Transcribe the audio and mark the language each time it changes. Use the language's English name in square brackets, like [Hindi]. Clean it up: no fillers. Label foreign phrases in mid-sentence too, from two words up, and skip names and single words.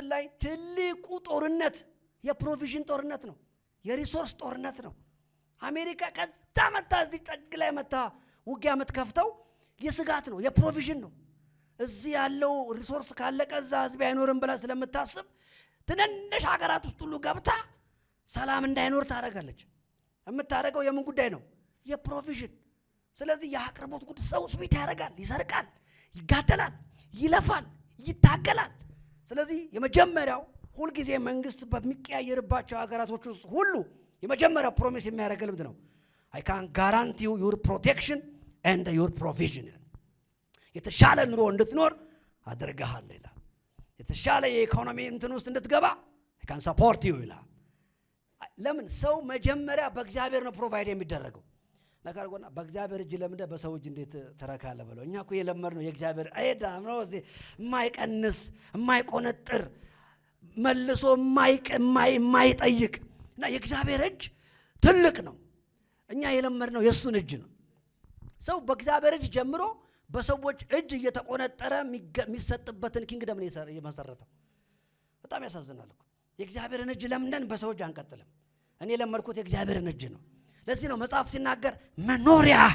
[Amharic] ላይ ትልቁ ጦርነት የፕሮቪዥን ጦርነት ነው፣ የሪሶርስ ጦርነት ነው። አሜሪካ ከዛ መታ እዚህ ጨግ ላይ መታ ውጊያ የምትከፍተው የስጋት ነው፣ የፕሮቪዥን ነው። እዚህ ያለው ሪሶርስ ካለቀ እዛ ህዝብ አይኖርም ብላ ስለምታስብ ትንንሽ ሀገራት ውስጥ ሁሉ ገብታ ሰላም እንዳይኖር ታደርጋለች። የምታደርገው የምን ጉዳይ ነው? የፕሮቪዥን። ስለዚህ የአቅርቦት ጉዳይ ሰው ስዊት ያደርጋል፣ ይሰርቃል፣ ይጋደላል፣ ይለፋል፣ ይታገላል። ስለዚህ የመጀመሪያው ሁልጊዜ መንግስት በሚቀያየርባቸው ሀገራቶች ውስጥ ሁሉ የመጀመሪያው ፕሮሚስ የሚያደርገው ምንድን ነው? [English] I can guarantee you your protection and your provision። [Amharic] የተሻለ ኑሮ እንድትኖር አደርግሃለሁ ይላል። የተሻለ የኢኮኖሚ እንትን ውስጥ እንድትገባ [English] I can support you [Amharic] ይላል። ለምን? ሰው መጀመሪያ በእግዚአብሔር ነው ፕሮቫይድ የሚደረገው ነገር ጎና በእግዚአብሔር እጅ ለምንደ በሰው እጅ እንዴት ተረካለ ብለው እኛ እኮ የለመድነው የእግዚአብሔር አይዳም ነው። እዚህ የማይቀንስ የማይቆነጥር መልሶ የማይጠይቅ እና የእግዚአብሔር እጅ ትልቅ ነው። እኛ የለመድነው የሱን እጅ ነው። ሰው በእግዚአብሔር እጅ ጀምሮ በሰዎች እጅ እየተቆነጠረ የሚሰጥበትን ኪንግደም ነው የመሰረተው። በጣም ያሳዝናል እኮ። የእግዚአብሔርን እጅ ለምንደን በሰው እጅ አንቀጥልም። እኔ የለመድኩት የእግዚአብሔርን እጅ ነው። ለዚህ ነው መጽሐፍ ሲናገር መኖሪያ